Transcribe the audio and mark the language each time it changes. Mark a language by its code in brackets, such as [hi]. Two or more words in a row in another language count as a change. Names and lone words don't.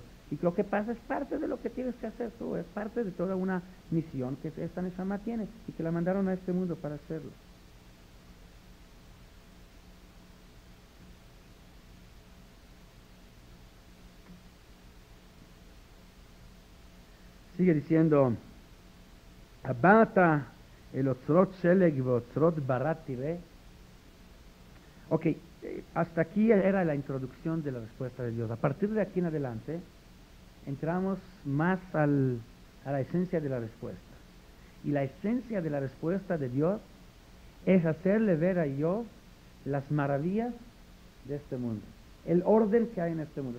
[es] Y lo que pasa es parte de lo que tienes que hacer tú, es parte de toda una misión que esta Neshama tiene y que la mandaron a este mundo para hacerlo. Sigue diciendo, [he] הבאת אל אוצרות שלג ואוצרות ברד תראה. [es] Ok, hasta aquí era la introducción de la respuesta de Dios. A partir de aquí en adelante, entramos más a la esencia de la respuesta. Y la esencia de la respuesta de Dios es hacerle ver a Dios las maravillas de este mundo, el orden que hay en este mundo.